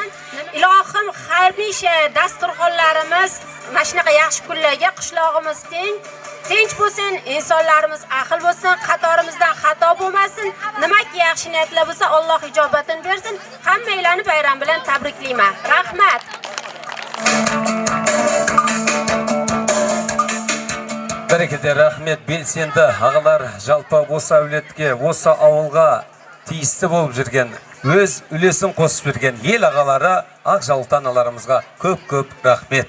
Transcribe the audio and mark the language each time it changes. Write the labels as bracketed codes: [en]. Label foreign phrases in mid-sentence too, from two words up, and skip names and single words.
[uz] Ilohim hamisha dasturxonlarimiz mana shunaqa yaxshi kunlarga qishlog'imiz tinch bo'lsin, insonlarimiz aql bo'lsin, qatorimizdan xato bo'lmasin. Nimaga yaxshi niyatlar bo'lsa, Alloh ijobatini bersin. Hammanglarni bayram bilan tabriklayman. Rahmat. [kk] Бәрекелде, рахмет. Белсенді ағалар жалпы осы әулетке, осы ауылға тиісті болып жүрген, өз үлесін қосып жүрген ел ағалары, ақ жаулықты аналарымызға көп-көп рахмет.